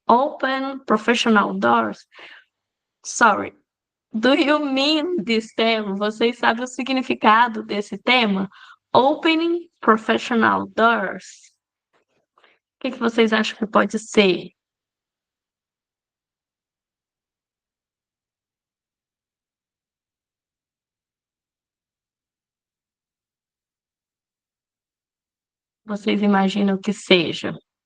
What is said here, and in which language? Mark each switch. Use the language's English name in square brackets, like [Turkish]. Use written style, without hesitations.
[English] Open Professional Doors? Sorry. Do you mean this term? [Portuguese] Vocês sabem o significado desse tema? [English] Opening professional doors. [Portuguese] O que vocês acham que pode ser? Vocês imaginam que seja?